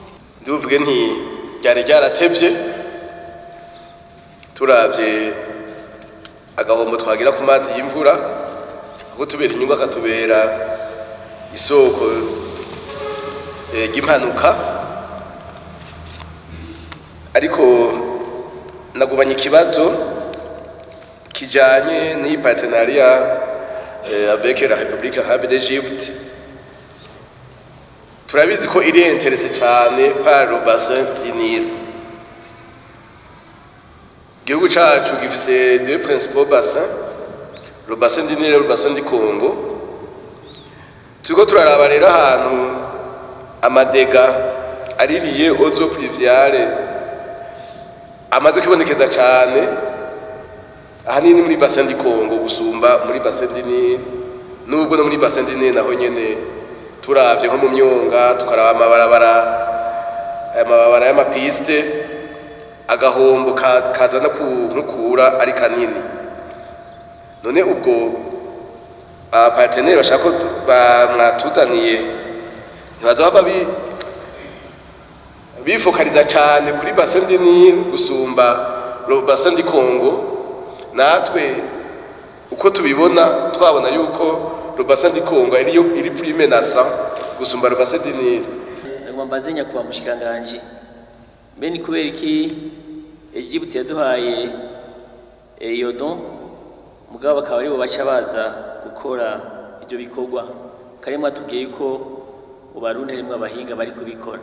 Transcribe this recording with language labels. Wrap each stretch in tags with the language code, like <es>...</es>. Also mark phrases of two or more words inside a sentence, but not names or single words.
<rn>Ndivuge nti ryari ryaratevye turavye agahombo twagira ku mazi y'imvura, kuko tubera inyungu akatubera isoko ry'impanuka, ariko nagubanye ikibazo kijanye n'iyi</rn> <fr>partenariat avec la Republika d'Egypte.</fr> <rn>Turabizi ko iri</rn> <fr>intéressé cyane par le bassin du Nil.</fr> <rn>Igihugu cacu gifise</rn> <fr>deux principaux bassins, le bassin du Nil et le bassin du Congo.</fr> <rn>Turiko turaraba rero ahantu amadega ari</rn> <fr>lié aux eaux pluviales</fr> <rn>amaze kubonekeza cyane, ahanini muri</rn> <fr>bassin du Congo</fr> <rn>gusumba muri</rn> <fr>bassin du Nil,</fr> <rn>nubwo no muri</rn> <fr>bassin du Nil</fr> <rn>naho nyene turavye nko mu myonga tukaraba amababara y'amapiste, agahombo kazana kunkukura ari kanini. None ubwo abaparteneri bashaka ko mwatuzaniye ntibazohava bifokaliza cyane kuri</rn> <fr>bassin du Nil</fr> <rn>gusumba</rn> <fr>le bassin du Congo.</fr> <rn>Natwe uko tubibona twabona yuko</rn> <fr>le bassin du Congo iri plus menaçant gusumba le bassin du Nil.</fr> <rn>Ngombaze nyakuba Umushikiranganji, mbe ni kubera iki Egypte yaduhaye iyo don mugabo bakaba aribo baca baza gukora ibyo bikorwa, karimo atubwiye ko ubarundi rimwe abahinga bari kubikora.</rn>